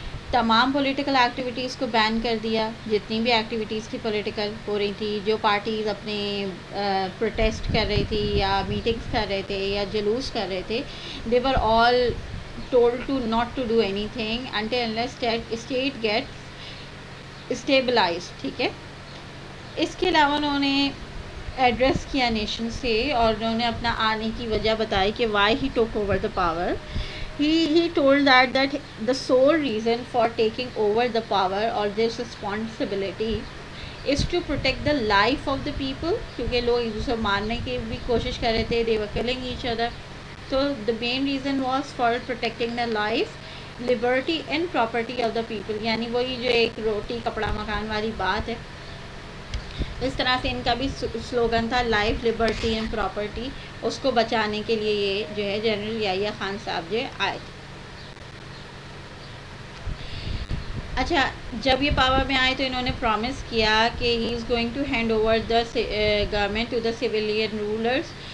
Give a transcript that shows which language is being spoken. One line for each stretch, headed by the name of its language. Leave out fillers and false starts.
Urdu: تمام political activities کو بین کر دیا، جتنی بھی ایکٹیویٹیز تھی پولیٹیکل ہو رہی تھی، جو پارٹیز اپنے پروٹیسٹ کر رہی تھی یا میٹنگز کر رہے تھے یا جلوس کر رہے تھے،
English: They were all told to not to do anything until unless state get stabilise.
Urdu: ٹھیک ہے. اس کے علاوہ انہوں نے ایڈریس کیا نیشن سے، اور انہوں نے اپنا آنے کی وجہ بتائی کہ
English: Why he took over the power. He told that the sole reason for taking over the power or this responsibility is to protect the life of the people,
Urdu: کیونکہ لوگ ایک دوسرے مارنے کی بھی کوشش کر رہے تھے.
English: they were killing each other. So the main reason was for protecting the life, liberty and property of the people.
Urdu: یعنی وہی جو ایک روٹی کپڑا مکان والی بات ہے، اس طرح سے ان کا بھی سلوگن تھا لائف، لبرٹی اینڈ پراپرٹی. اس کو بچانے کے لیے یہ جو ہے جنرل یحییٰ خان صاحب جو آئے تھے. اچھا، جب یہ پاور میں آئے تو انہوں نے پرومس کیا کہ
English: He is going to hand over the government to the civilian rulers.